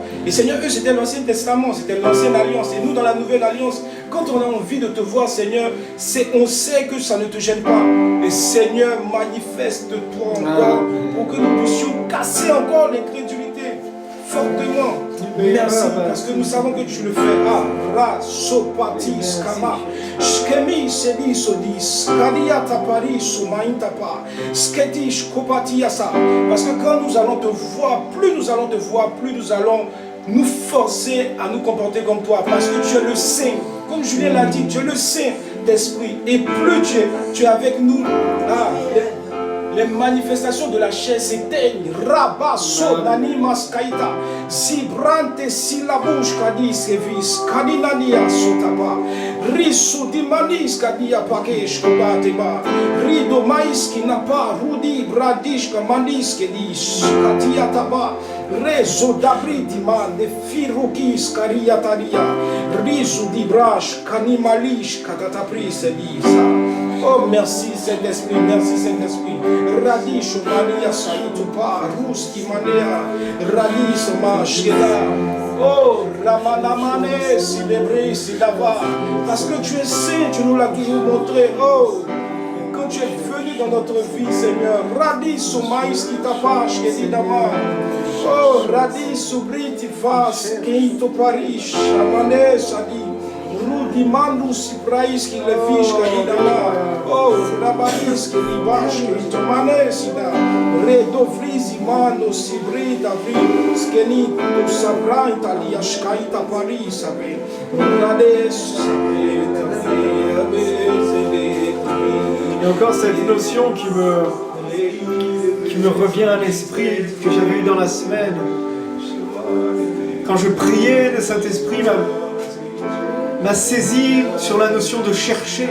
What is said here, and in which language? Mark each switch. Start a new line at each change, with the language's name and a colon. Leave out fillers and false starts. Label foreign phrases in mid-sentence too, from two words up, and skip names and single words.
French: Et Seigneur, eux, c'était l'Ancien Testament, c'était l'Ancienne Alliance. Et nous, dans la Nouvelle Alliance, quand on a envie de te voir, Seigneur, on sait que ça ne te gêne pas. Et Seigneur, manifeste-toi encore pour que nous puissions casser encore l'incrédulité fortement. Merci, parce que nous savons que tu le fais. Ra, sopatis, kama, shkemi, sedi, sodis, kadia tapari, soumaintapa, sketish, kopati, asa. Parce que quand nous allons te voir, plus nous allons nous forcer à nous comporter comme toi. Parce que tu es le Saint. Comme Julien l'a dit, tu es le Saint d'Esprit. Et plus tu es avec nous, les manifestations de la chair s'éteignent. Rabba, sonani, maskaita, zibrante, silabouche, kadis, kevis, kadinania, sotaba, risu, dimanis, kadia, pakesh, kobateba, rido, maïs, qui n'a pas, rudi, bradish, kamanis, kedis, katia, taba, rezo, dabri, diman, de firukis, kariataria, risu, dibrash, kanimalish, katatapri, sedisa. Oh, merci Saint-Esprit, merci Saint-Esprit. Radish, Maria, Saïtupa, Ruski, Manea, Radish, Mashkeda. Oh, Ramanamane, Silebré, Silava. Parce que tu es saint, tu nous l'as toujours montré. Oh, quand tu es venu dans notre vie, Seigneur, Radish, Soumaïs, Kitapash, Kedidama. Oh, Radish, Soubriti, Fas, Keito, Parish, Amane, Sadi. Rudi mandu si praís que levis kadidala. Oh, rabanis que libash que tomane sida. Redovriz imano si brita vi. Skeni tu sabra italia shkaita Paris sabe. Rades sabe. Il y a encore cette notion qui me revient à l'esprit, que j'avais eu dans la semaine. Quand je priais, le Saint-Esprit m'a saisi sur la notion de chercher.